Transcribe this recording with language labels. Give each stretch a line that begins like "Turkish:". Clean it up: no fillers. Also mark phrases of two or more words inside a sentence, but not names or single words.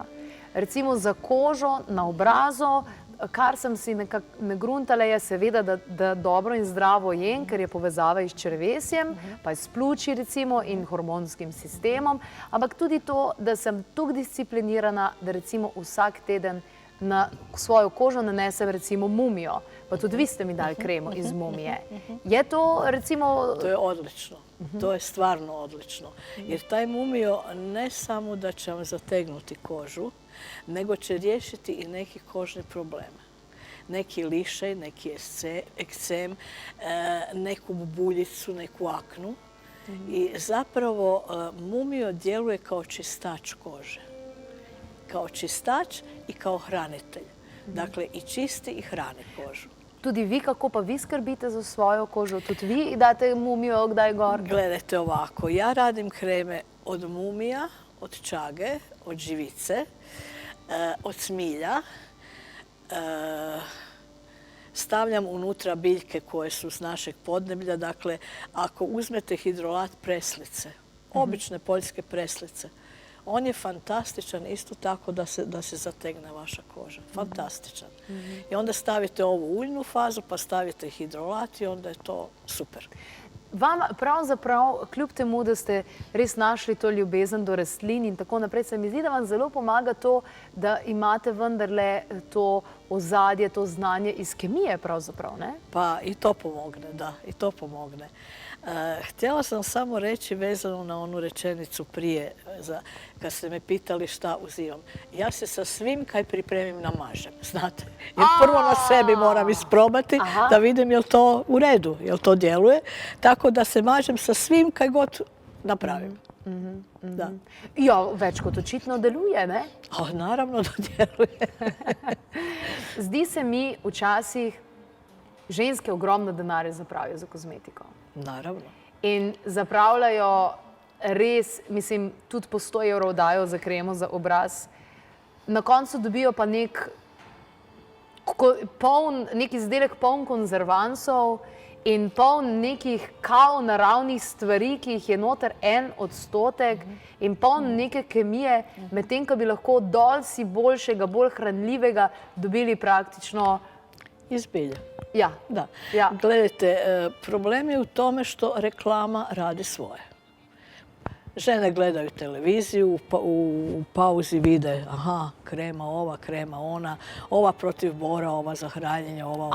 Slovenian: Recimo za kožo na obrazu, kar sem si nekako nagruntala, je seveda, da dobro in zdravo jem, ker je povezava s črevesjem, pa s pljuči recimo in hormonskim sistemom, ampak tudi to, da sem tako disciplinirana, da recimo vsak teden na svojo kožo nanesem recimo mumijo, pa tudi vi ste mi dali kremo iz mumije. Je to recimo...
Croatian: To je odlično. To je stvarno odlično. Jer taj mumio ne samo da će vam zategnuti kožu, nego će riješiti i neki kožni probleme. Neki lišaj, neki ekcem, neku buljicu, neku aknu. I zapravo mumio djeluje kao čistač kože. Kao čistač i kao hranitelj. Dakle, i čisti i hrani kožu.
Slovenian: Tudi vi, kako pa vi skrbite za svojo kožo? Tudi vi date mumijo kdaj gor?
Croatian: Gledajte ovako, ja radim kreme od mumija, od čage, od živice, od smilja. Stavljam unutra biljke koje su s našeg podneblja. Dakle, ako uzmete hidrolat preslice, obične poljske preslice, on je fantastičan isto tako da se zategne vaša koža. Fantastičan. I onda stavite ovu uljnu fazu, pa stavite hidrolat i onda je to super.
Slovenian: Vam pravzaprav, kljub temu, da ste res našli to ljubezen do rastlin in tako naprej, se mi zdi, da vam zelo pomaga to, da imate vendarle to ozadje, to znanje iz kemije pravzaprav, ne?
Croatian: Pa i to pomogne, da, i to pomogne. Htjela sam samo reći vezano na onu rečenicu prije, kad ste me pitali šta uzimam. Ja se sa svim kaj pripremim namažem, znate. Jer prvo na sebi moram isprobati da vidim je li to u redu, je li to djeluje. Tako da se mažem sa svim kaj god napravim. Da.
Slovenian: Ja, več kot očitno deluje, ne?
Croatian: Naravno da djeluje.
Slovenian: Zdi se mi včasih ženske ogromno denarja zapravijo za kozmetiko.
Croatian: Naravno.
Slovenian: In zapravljajo res, mislim, tudi po 100 evrov dajo za kremo za obraz. Na koncu dobijo pa nek izdelek poln konzervansov in poln nekih kao naravnih stvari, ki jih je noter 1% in poln neke kemije, medtem ko bi lahko dosti boljšega, bolj hranljivega dobili praktično iz bilja. Ja.
Croatian: Da. Gledajte, problem je u tome što reklama radi svoje. Žene gledaju televiziju, u pauzi vide, aha, krema ova, krema ona, ova protiv bora, ova za hranjenje, ova ovako.